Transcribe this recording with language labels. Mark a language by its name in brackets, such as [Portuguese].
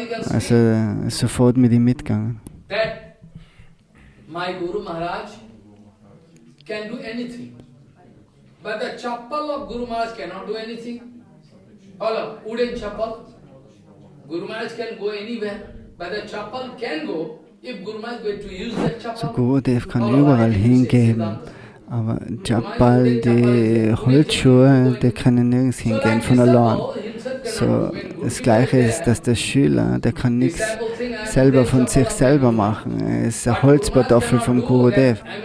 [German] Also ist sofort mit ihm mitgegangen. [English] My Guru Maharaj can do anything, but the chappal of Guru Maharaj cannot do anything. Follow, wooden chappal. Guru Maharaj can go anywhere, but the chappal can go if Guru Maharaj is going to use that chappal. [German] So Gurudev kann überall hingehen, Aber Chappal, die Holzschuhe, die können nirgends hingehen von allein. So, das Gleiche ist, dass der Schüler, der kann nichts selber von sich selber machen. Er ist ein Holzkartoffel vom Gurudev.